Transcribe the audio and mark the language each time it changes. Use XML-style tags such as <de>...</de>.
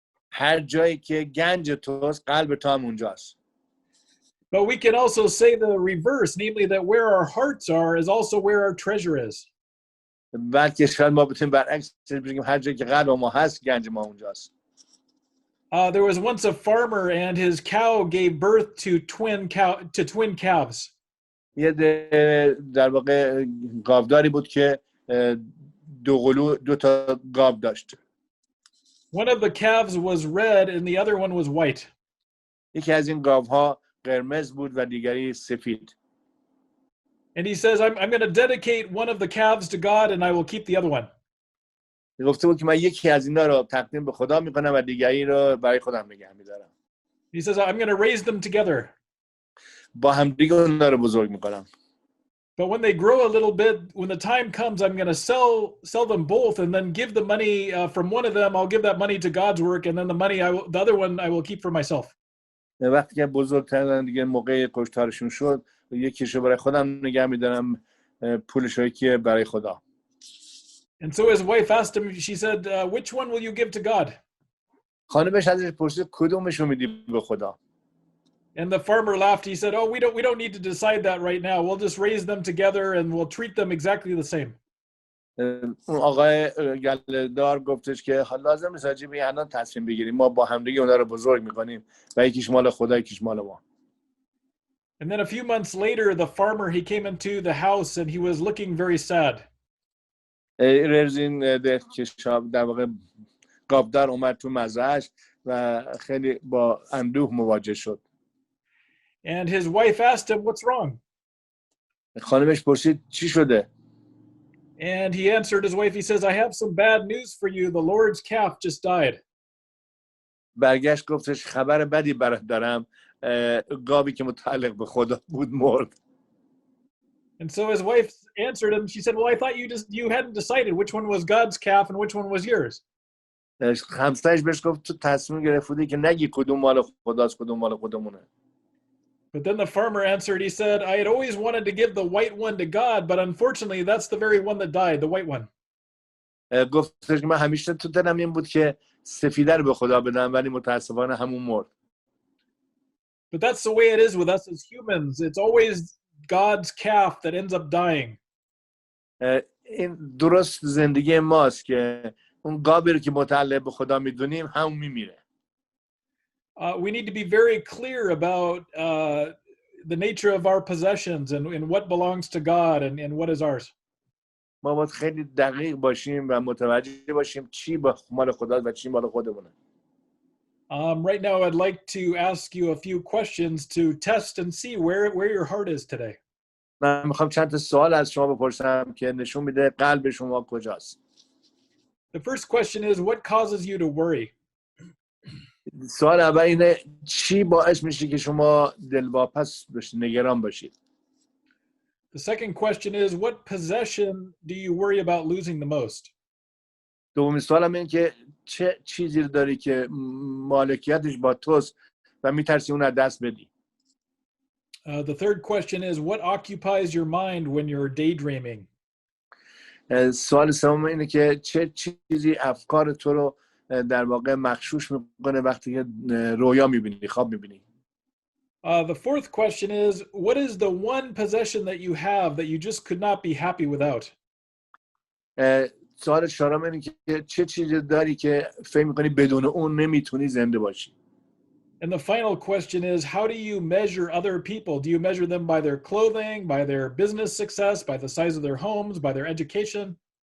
<fa>هر جایی که گنج توست، قلب تو هم اونجاست.</fa> <en>But we can also say the reverse, namely that where our hearts are is also where our treasure is.</en> <fa>بلکه شاید ما بتونیم برعکس بگیم هر جایی که قلب ما هست، گنج ما اونجاست.</fa> <en>There was once a farmer and his cow gave birth to twin calves.</en> <fa>یه در واقع گاوداری بود که دو تا گاو داشت.</fa> <en>One of the calves was red and the other one was white.</en> <fa>یکی از این گاوها قرمز بود و دیگری سفید.</fa> <en>And he says, I'm going to dedicate one of the calves to God and I will keep the other one.</en> <fa>گفته بود که من یکی از اینا رو تقدیم به خدا میکنم و دیگری رو برای خودم نگه میدارم.</fa> <en>He says, I'm going to raise them together.</en> <fa>با هم دیگه اونا رو بزرگ میکنم.</fa> <en>But when they grow a little bit, when the time comes, I'm going to sell them both and then give the money from one of them. I'll give that money to God's work, and then the other one I will keep for myself.</en> <fa>وقتی که بزرگترن دیگه موقع کشتارشون شد، یکیشو برای خودم نگه میدارم، پولش رو یکی برای خدا.</fa> <en>And so his wife asked him, she said, which one will you give to God?</en> <fa>خانمش ازش پرسید کدومشو میدی به خدا؟</fa> <en>And the farmer laughed. He said, oh, we don't need to decide that right now. We'll just raise them together and we'll treat them exactly the same.</en> <fa>اون آقای گله‌دار گفتش که لازم نیست راجع به الان تصمیم بگیریم، ما با همدیگه اونا رو بزرگ میکنیم و یکیش مال خدا یکیش مال ما.</fa> <en>And then a few months later, the farmer, he came into the house and he was looking very sad.</en> <fa>رزین در واقع قابدار اومد تو مزرعه‌اش و خیلی با اندوه مواجه شد.</fa> <en>And his wife asked him, what's wrong?</en> <fa>خانمش پرسید چی شده؟</fa> <en>And he answered his wife, he says, I have some bad news for you. The Lord's calf just died.</en> <fa>برگشت گفتش خبر بدی برات دارم، گاوی که متعلق به خدا بود مرد.</fa> <en>And so his wife answered him. She said, well, I thought you hadn't decided which one was God's calf and which one was yours.</en> <fa>همسرش بهش گفت تو تصمیم گرفتی که نگی کدوم مال خداست کدوم مال خودمونه.</fa> <en>But then the farmer answered, he said, I had always wanted to give the white one to God, but unfortunately that's the very one that died, the white one.</en> <fa>گفتش که من همیشه تو دلم این بود که سفیده رو به خدا بدم ولی متاسفانه همون مرد.</fa> <en>But that's the way it is with us as humans. It's always God's calf that ends up dying.</en> <fa>این درست زندگی ماست که اون گاوی رو که متعلق به خدا میدونیم همون میمیره.</fa> <en>We need to be very clear about the nature of our possessions and what belongs to God and what is ours.</en> <fa>ما باید خیلی دقیق باشیم و متوجه باشیم چی مال خداست و چی مال خودمونه.</fa> <en>Right now, I'd like to ask you a few questions to test and see where your heart is today.</en> <fa>من میخوام چند تا سوال از شما بپرسم که نشون میده قلب شما کجاست.</fa> <en>The first question is, what causes you to worry?</en> <fa>سوال اول اینه چی باعث میشه که شما دلواپس بشید، نگران باشید.</fa> <en>The second question is, what possession do you worry about losing the most?</en> <fa>دومین سوالم اینه که چه چیزی رو داری که مالکیتش با توست و میترسی اون از دست بدی.</fa> <en>The third question is, what occupies your mind when you're daydreaming?</en> <fa>سوال سوم اینه که چه چیزی افکار تو رو در واقع مغشوش میکنه وقتی که رویا میبینی، خواب میبینی.</fa> <en>The fourth question is, what is the one possession that you have that you just could not be happy without?</en> <fa>سوال چهارم اینه که چه چیزی داری که فکر میکنی بدون اون نمیتونی زنده باشی.</fa> <en>And the final question is, how do you measure other people? Do you measure them by their clothing, by their business success, by the size of their homes, by their education?</en>